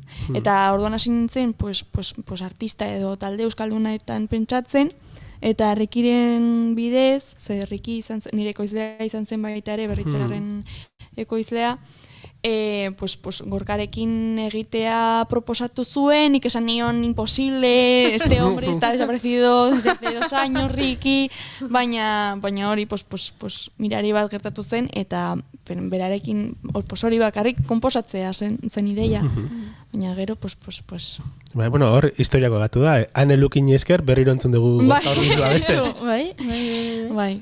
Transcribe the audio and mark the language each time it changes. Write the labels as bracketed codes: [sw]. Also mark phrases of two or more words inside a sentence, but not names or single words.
[eu] Eta orduan hasi nintzen artista edo talde euskaldunetan pentsatzen, eta Rikiren bidez, Riki nire ekoizlea izan zen baita ere, Berritxarren ekoizlea, Gorkarekin egitea proposatu zuen, nik esan nion imposible, [es] este hombre está desaparecido desde hace 2 años, [eu] Ricky, baina hori mirari bat gertatu zen, eta berarekin hori bakarrik konposatzea zen ideia. Baina gero, Bueno, hor, historiako gatu da. Ane Lukin esker berriro entzun dugu Gorka Orbizu beste. Bai.